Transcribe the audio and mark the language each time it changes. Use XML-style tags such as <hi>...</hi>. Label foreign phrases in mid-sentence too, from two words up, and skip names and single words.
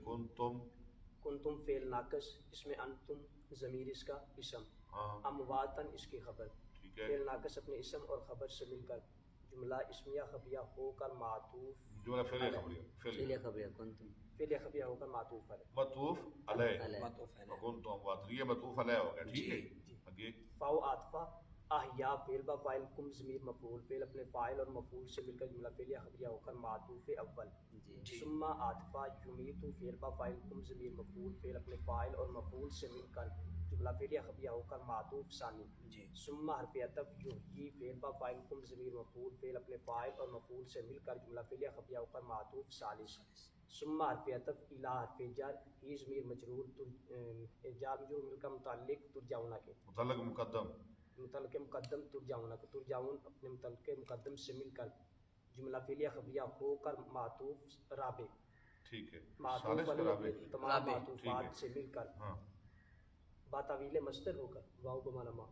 <ur>کنتم فعل ناقص اس میں انتم ضمیر اس کا اسم امواتن اس کی خبر. فعل ناقص اپنے اسم اور خبر سے مل کر جملہ اسمیہ خبریہ ہو کر معطوف جملہ فعلیہ خبریہ فعلیہ خبریہ ہو کر معطوف ہے مطوف علیہ وکنتم اموات یہ مطوف علیہ ہو گیا. ٹھیک ہے آگے. فاؤ عاطفہ احیا فعل با فاعل کم ضمیر مفعول فعل اپنے فاعل اور مفعول سے مل کر جملہ فعلیہ خبریہ ہو کر معطوف اول. ثم عاطفہ یمیت فعل با فاعل کم ضمیر مفعول فعل اپنے فاعل اور مفعول سے مل کر جملہ فعلیہ خبریہ ہو کر معطوف ثانی. ثم حرف عطف یحیی فعل با فاعل کم ضمیر مفعول فعل اپنے فاعل اور مفعول سے مل کر جملہ فعلیہ خبریہ ہو کر معطوف ثالث. ثم حرف عطف الی حرف جر ہی ضمیر مجرور جار مجرور مل کر متعلق ترجعون کے متعلق مقدم ترجعون اپنے متعلق مقدم سے مل کر جملہ فعلیہ خبریہ ہو کر معطوف رابع. ٹھیک ہے معطوف علیہ تمام معطوفات سے مل کر با تعویل مصدر ہو کر واو بمانا ما.</ur>